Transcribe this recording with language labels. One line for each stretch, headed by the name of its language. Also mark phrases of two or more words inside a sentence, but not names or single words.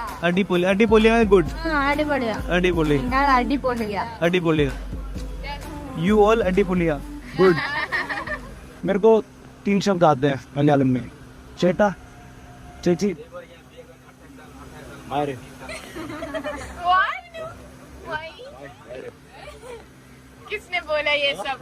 Malayalam: അടിപൊളിയാ good. അടിപൊളിയാ അടിപൊളി. നിങ്ങൾ അടിപൊളിയാ अडिपोलिया,
English: you all
Malayalam: अडिपोलिया, गुड।
Hindi: मेरे को 3 शब्द आते हैं मलयालम में, चेटा, चेची, मारे। किसने बोला ये सब?